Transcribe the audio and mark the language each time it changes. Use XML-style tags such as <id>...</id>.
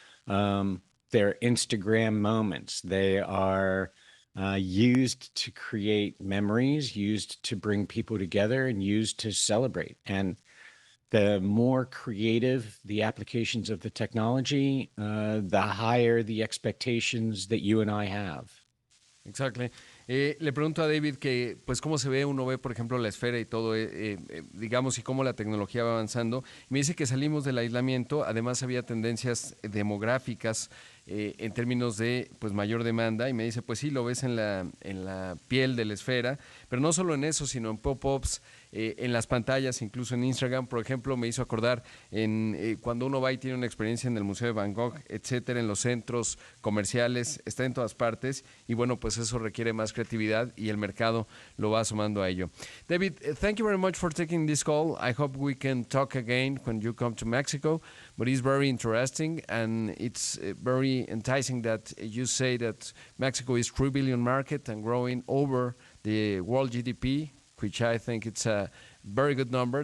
<en>They're Instagram moments. They are used to create memories, used to bring people together, and used to celebrate. And the more creative the applications of the technology, the higher the expectations that you and I have. Exactly.</en> <es>Le pregunto a David que, pues, cómo se ve, uno ve, por ejemplo, la esfera y todo, digamos, y cómo la tecnología va avanzando. Me dice que salimos del aislamiento, además había tendencias demográficas en términos de, pues, mayor demanda, y me dice, pues sí, lo ves en la piel de la esfera, pero no solo en eso, sino en pop-ups, en las pantallas, incluso en Instagram, por ejemplo. Me hizo acordar en cuando uno va y tiene una experiencia en el Museo de Van Gogh, etcétera, en los centros comerciales, está en todas partes, y bueno, pues eso requiere más creatividad y el mercado lo va sumando a ello.</es> <en>David, thank you very much for taking this call. I hope we can talk again when you come to Mexico, but it's very interesting, and it's very enticing that you say that Mexico is 3 billion market and growing over the world GDP, which I think it's a very good number.</en>